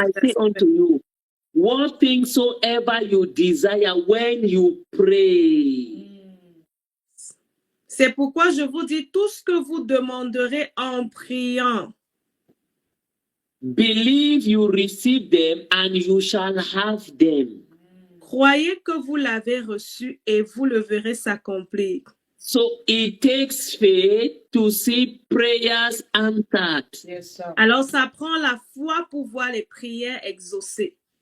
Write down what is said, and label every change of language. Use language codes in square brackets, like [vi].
[en] I say unto you, what things soever you desire when you pray. [fr] C'est pourquoi je vous dis tout ce que vous demanderez en priant. [en] Believe you receive them and you shall have them. [fr] Croyez que vous l'avez reçu et vous le verrez s'accomplir. [en] So it takes faith to see prayers answered. Yes, sir. [fr] Alors, ça prend la foi pour voir les prières exaucées.